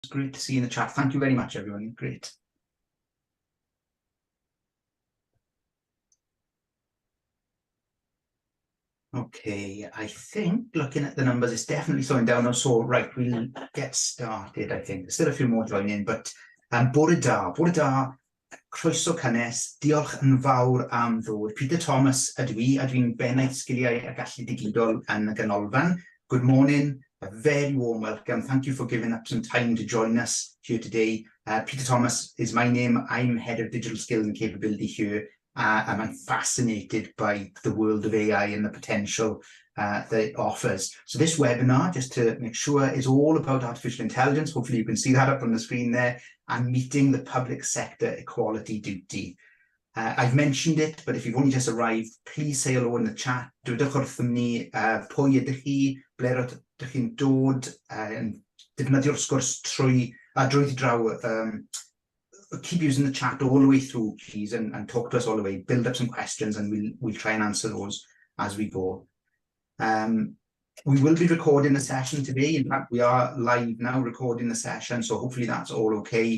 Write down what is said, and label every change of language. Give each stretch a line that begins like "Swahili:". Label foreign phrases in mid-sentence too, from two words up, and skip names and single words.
English: great to see you in the chat. Thank you very much, everyone. Great. Okay, I think looking at the numbers, it's definitely slowing down now. So, right, we'll get started, I think. There's still a few more joining, but
Welsh: bore da, croeso cynnes, diolch yn fawr am ddod. Peter Thomas ydw i, a dwi'n bennaeth sgiliau a gallu digidol yn y Canolfan.
English: Good morning, a very warm welcome. Thank you for giving up some time to join us here today. Peter Thomas is my name. I'm Head of Digital Skills and Capability here. And I'm fascinated by the world of AI and the potential that it offers. So this webinar, just to make sure, is all about artificial intelligence. Hopefully you can see that up on the screen there, and meeting the public sector equality duty. I've mentioned it, but if you've only just arrived, please say hello in the chat.
Welsh: Dwedwch wrthom ni pwy ydych chi, ble ydych chi'n dod, defnyddio'r sgwrs drwy draw.
English: Keep using the chat all the way through, please, and talk to us all the way. Build up some questions, and we'll try and answer those as we go. We will be recording the session today. In fact, we are live now recording the session, so hopefully that's all okay.